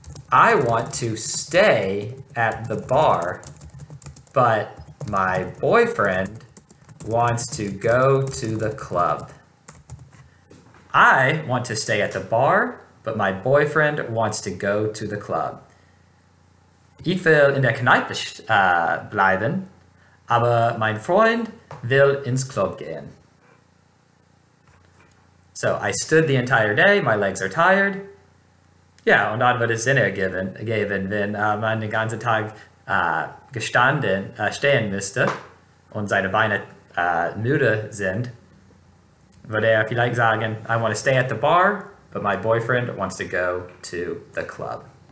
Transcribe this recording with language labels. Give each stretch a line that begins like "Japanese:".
English: I want to stay at the bar, but my boyfriend wants to go to the club. I want to stay at the bar, but my boyfriend wants to go to the club.
German: Ich will in der Kneipe bleiben, aber mein Freund will ins Club gehen.
English: So, I stood the entire day, my legs are tired.
German: Ja, und dann wird es Sinn ergeben, wenn man den ganzen Tag stehen müsste und seine Beine müde sind, würde er vielleicht sagen,
English: I want to stay at the bar, but my boyfriend wants to go to the club.